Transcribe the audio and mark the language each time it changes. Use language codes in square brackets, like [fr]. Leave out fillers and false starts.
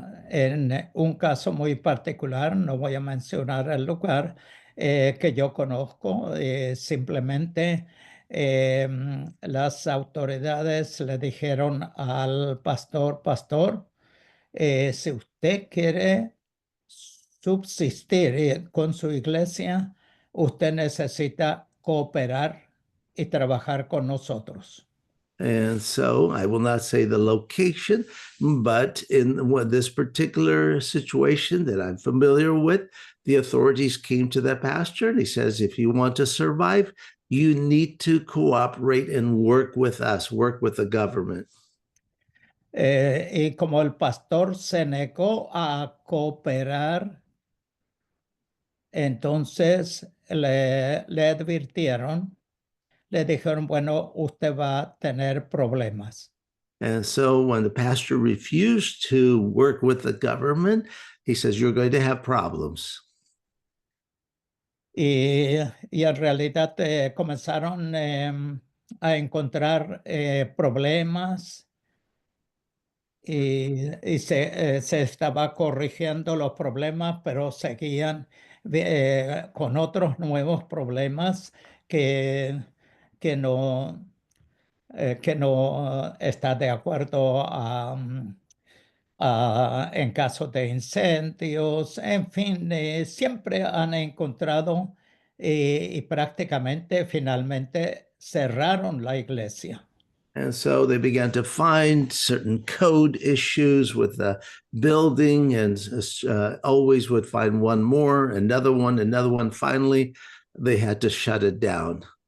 [es] En un caso muy particular, no voy a mencionar el lugar que yo conozco, simplemente las autoridades le dijeron al pastor, si usted quiere subsistir con su iglesia, usted necesita cooperar y trabajar con nosotros. [en] And so I will not say the location, but in this particular situation that I'm familiar with, the authorities came to that pastor and he says, if you want to survive, you need to cooperate and work with us, work with the government. [es] Y como el pastor se negó a cooperar, entonces le advirtieron, le dijeron, bueno, usted va a tener problemas. [en] And so when the pastor refused to work with the government, he says, you're going to have problems. [es] Y en realidad comenzaron a encontrar problemas y se estaba corrigiendo los problemas, pero seguían con otros nuevos problemas que, que no, que no está de acuerdo en caso de incendios, en fin, siempre han encontrado y prácticamente finalmente cerraron la iglesia. [en] And so they began to find certain code issues with the building and always would find one more, another one, another one. Finally, they had to shut it down.